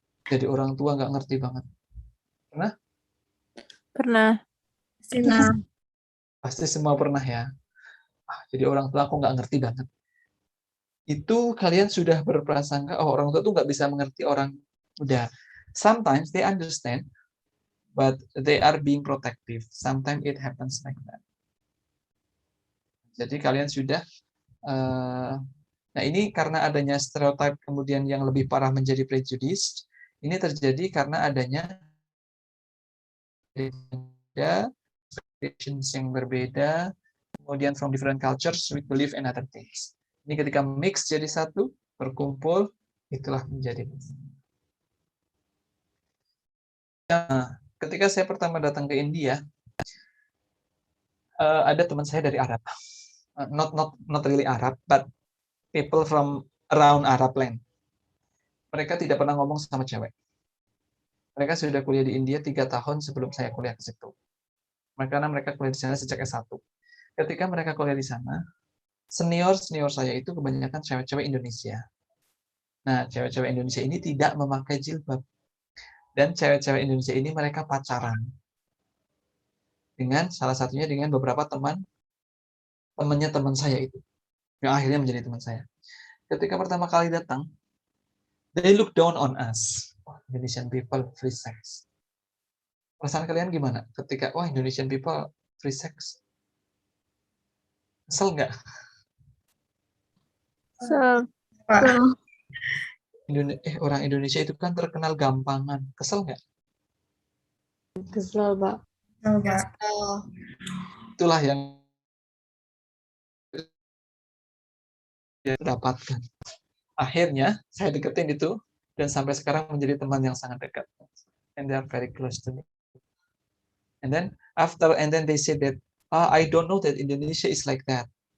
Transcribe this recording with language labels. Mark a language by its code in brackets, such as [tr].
[id] Jadi orang tua nggak ngerti banget. Pernah? Pernah. Pasti semua pernah ya. Jadi orang tua aku nggak ngerti banget. Itu kalian sudah berprasangka, oh orang tua tuh nggak bisa mengerti orang muda. [en] Sometimes they understand, but they are being protective. Sometimes it happens like that. [id] Jadi kalian sudah, nah ini karena adanya stereotype kemudian yang lebih parah menjadi prejudice, ini terjadi karena adanya expectations yang berbeda, kemudian [en] from different cultures we believe in other things. [id] Ini ketika mix jadi satu, berkumpul, itulah menjadi. Nah, ketika saya pertama datang ke India, ada teman saya dari Arab. [en] Not really Arab, but people from around Arab land. [id] Mereka tidak pernah ngomong sama cewek. Mereka sudah kuliah di India 3 tahun sebelum saya kuliah ke situ. Karena mereka kuliah di sana sejak S1. Ketika mereka kuliah di sana, senior saya itu kebanyakan cewek-cewek Indonesia. Nah, cewek-cewek Indonesia ini tidak memakai jilbab. Dan cewek-cewek Indonesia ini mereka pacaran. Dengan salah satunya dengan beberapa temannya teman saya itu. Yang akhirnya menjadi teman saya. Ketika pertama kali datang, [en] they look down on us. Indonesian people free sex. [id] Perasaan kalian gimana? Ketika, [en] Indonesian people free sex. [id] Kesel nggak? Pak. Orang Indonesia itu kan terkenal gampangan. Kesel nggak? Kesel, Pak. Enggak. Itulah yang dia dapatkan. Akhirnya, saya deketin itu, dan sampai sekarang menjadi teman yang sangat dekat. [en] And they are very close to me. And then they say that, I don't know that Indonesia is like that.